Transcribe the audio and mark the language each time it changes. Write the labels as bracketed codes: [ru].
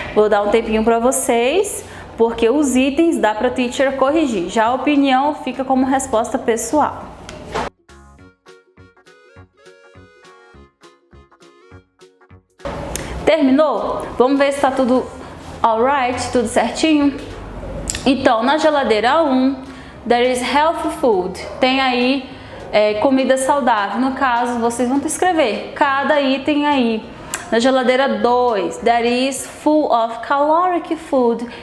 [pt] Vou dar um tempinho para vocês, porque os itens dá para teacher corrigir, já a opinião fica como resposta pessoal. Terminou? Vamos ver se está tudo alright, tudo certinho? Então, na geladeira 1, [en] there is healthy food. [pt] Tem aí comida saudável. No caso, vocês vão escrever cada item aí. Na geladeira 2, [en] there is full of caloric food.